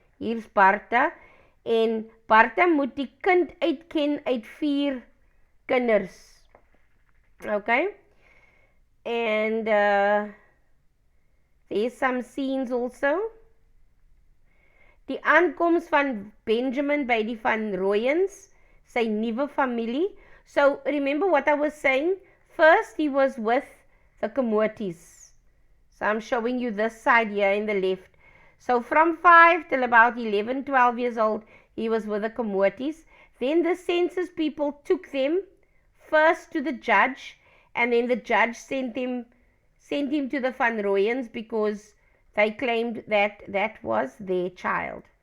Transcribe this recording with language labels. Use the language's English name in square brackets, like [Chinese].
[Afrikaans] Hier's Bartha, en Bartha moet die kind uitken uit 4 kinders. [English] Okay? And there's some scenes also. [Afrikaans] Die aankoms van Benjamin by die Van Rooyens, sy nuwe familie. [English] So remember what I was saying? First he was with the Komotis. So I'm showing you this side here in the left. So from 5 till about 11, 12 years old, he was with the Komotis. Then the census people took them first to the judge, and then the judge sent him to the Van Rooyens because they claimed that was their child.